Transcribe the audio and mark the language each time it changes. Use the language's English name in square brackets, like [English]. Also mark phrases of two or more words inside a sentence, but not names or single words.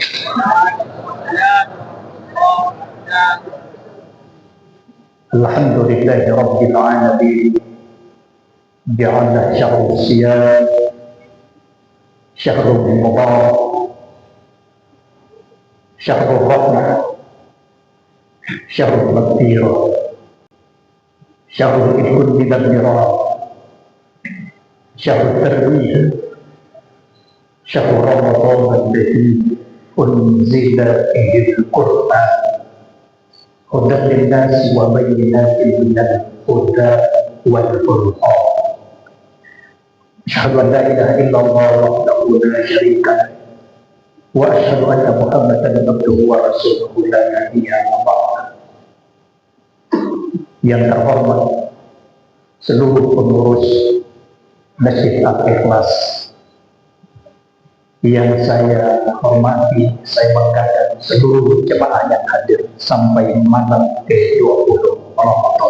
[Arabic] الحمد لله رب العالمين. جعل شهر الصيام شهر المبارك شهر الرحمة, شهر المغفرة شهر إيكون من الميرة شهر التربية شهر رمضان الذي أنزل فيه القرآن هدى للناس وبينات من الهدى والفرقان. أشهد أن لا إله إلا الله وحده لا شريك له وأشهد أن محمدا عبده ورسوله لا نبي بعده. [Indonesian] Yang terhormat seluruh pengurus Masjid Al-Ikhlas, yang saya hormati, saya banggakan seluruh jemaah yang hadir sampai malam ke-20 Ramadan.